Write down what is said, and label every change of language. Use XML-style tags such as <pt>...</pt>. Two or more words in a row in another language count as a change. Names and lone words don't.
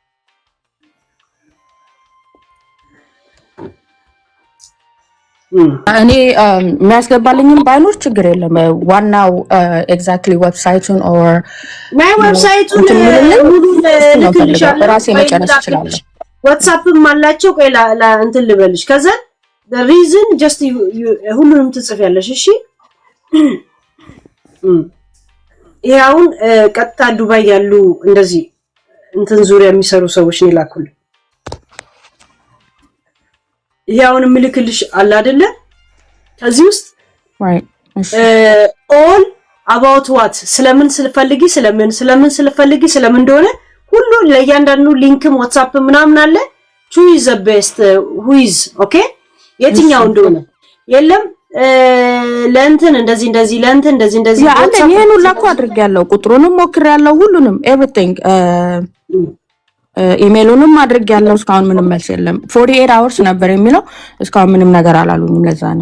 <am>እኔ የሚያስገባልኝም ባይኖር ችግር የለም ዋናው</am> <en>exactly website or my website</en> <am>ራሴ መጨረስ እችላለሁ ዋትስአፕም አላቸው ቆይ እንትን ልበልሽ ከዛ</am> <en>the reason just</en> <am>ሁሉንም ትጽፊያለሽ እሺ ይሄውን ቀጥታ ዱባይ ያሉ እንደዚህ እንትን ዙሪያ የሚሰሩ ሰዎች ነው ላኩል ይሄውን ምልክልሽ አለ አይደለ ከዚህ ውስጥ</am> <en>all about what</en> <am>ስለምን ስለፈልጊ እንደሆነ ሁሉ ለእያንዳንዱ ሊንክም ዋትስአፕ ምናምን አለ</am> <en>who is the best who is okay</en> <am>የትኛው እንደሆነ የለም ለእንትን እንደዚህ ለእንትን እንደዚህ ያ አንተ ይሄን ሁሉ እኮ አድርጌያለሁ ቁጥሩንም ሞክሬያለሁ ሁሉንም everything ኢሜሉንም አድርጌያለሁ እስካሁን ምንም መልስ የለም 48 hours ነበር የሚለው እስካሁን ምንም ነገር አላሉኝም ለዛ ነው</am>